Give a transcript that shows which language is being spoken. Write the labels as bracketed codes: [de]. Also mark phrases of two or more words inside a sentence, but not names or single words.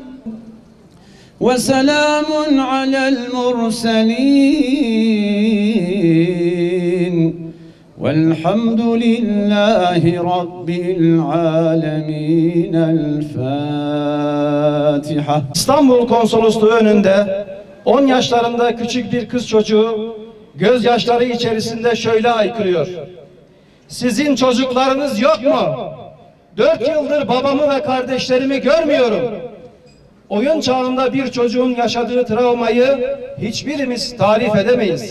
[ar] وسلام على المرسلين والحمد لله رب العالمين. الفاتحة. [tr] İstanbul Konsolosluğu önünde 10 yaşlarında küçük bir kız çocuğu gözyaşları içerisinde şöyle haykırıyor: sizin çocuklarınız yok mu? 4 yıldır babamı ve kardeşlerimi görmüyorum. Oyun çağında bir çocuğun yaşadığı travmayı hiçbirimiz tarif edemeyiz.